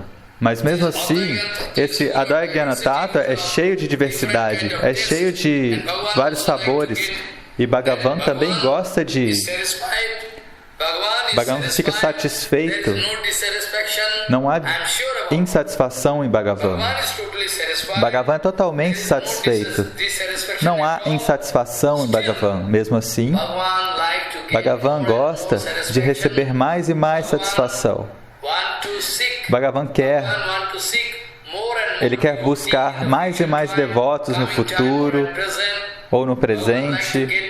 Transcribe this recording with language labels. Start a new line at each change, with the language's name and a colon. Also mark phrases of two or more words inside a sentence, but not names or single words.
Portuguese: Mas mesmo assim, esse
Sanskrit: अद्वय ज्ञान तत्त्व
Portuguese: é cheio de diversidade, é cheio de vários sabores. E Bhagavan também gosta de... Bhagavan fica satisfeito. Não há insatisfação em Bhagavan. Bhagavan é totalmente satisfeito. Não há insatisfação em Bhagavan. Mesmo assim, Bhagavan gosta de receber mais e mais satisfação. Bhagavan ele quer buscar mais e mais devotos no futuro ou no presente.